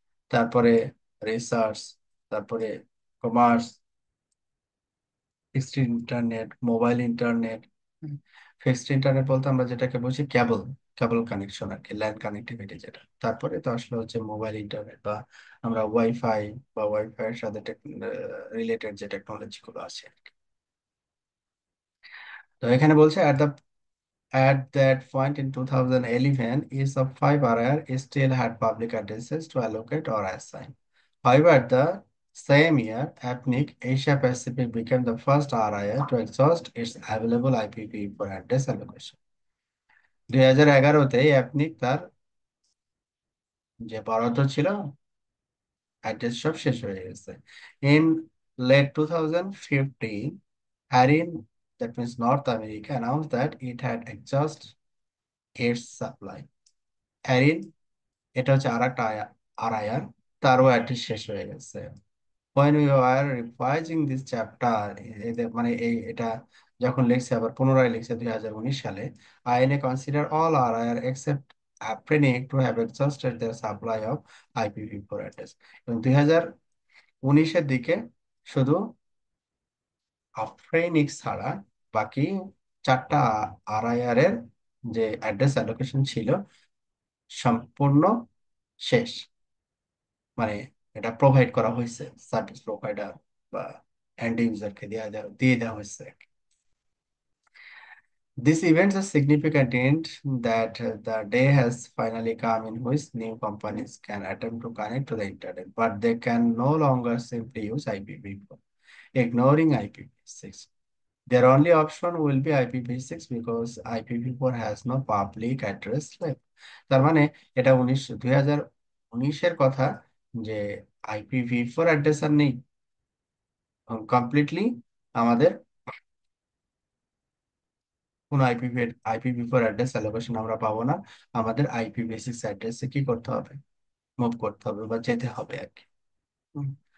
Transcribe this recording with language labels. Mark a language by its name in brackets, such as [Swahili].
[Bangla] তারপরে রিসার্চ, তারপরে commerce, fixed internet, mobile internet. Fixed internet বলতে আমরা যেটাকে বুঝি কেবল, কেবল কানেকশন আর কি, ল্যান্ড কানেক্টিভিটি যেটা। তারপরে তো আসলে হচ্ছে মোবাইল ইন্টারনেট, বা আমরা ওয়াইফাই বা ওয়াইফাই এর সাথে রিলেটেড যে টেকনোলজি গুলো আছে আর কি। তো এখানে বলছে [English] at that point in 2011, each of 5 RIR still had public addresses to allocate or assign. However, the same year, APNIC Asia Pacific became the first RIR to exhaust its available IPv4 address allocation। [Bangla] 2011-তে অ্যাপনিক তার যে বরাদ্দ ছিল address সব শেষ হয়ে গেছে। [English] In late 2015, Arin, that means North America, announced that it had exhausted its supply। [Bangla] Arene, এটা হচ্ছে আর একটা আরায়ার, তারও অ্যাড্রেস শেষ হয়ে গেছে। [English] when we were revising this chapter, [Bangla] এদের মানে এটা যখন লিখছে, আবার পুনরায় লিখছে 2019 সালে, [English] INA consider all RIR except Aprenic to have exhausted their supply of IPv4 address। [Bangla] এবং 2019-এর দিকে শুধু আফ্রেনিক ছাড়া বাকি 4টা আরআইআর এর যে অ্যাড্রেস অ্যালোকেশন ছিল সম্পূর্ণ শেষ, মানে এটা প্রোভাইড করা হয়েছে সার্ভিস প্রোভাইডার বা এন্ড ইউজারকে দিয়ে দেওয়া হয়েছে। [English] This event is significant in that the day has finally come in which new companies can attempt to connect to the internet, but they can no longer simply use IPv4, ignoring IPv6। Their only option will be IPv6 because IPv4 has no public address left। [Bangla] তার মানে এটা 2019-এর কথা, যে IPv4 address আর নেই completely, আমাদের কোনো IPv4 address allocation আমরা পাবো না, আমাদের IPv6 অ্যাড্রেসে কি করতে হবে, মুভ করতে হবে বা যেতে হবে আর কি। হুম।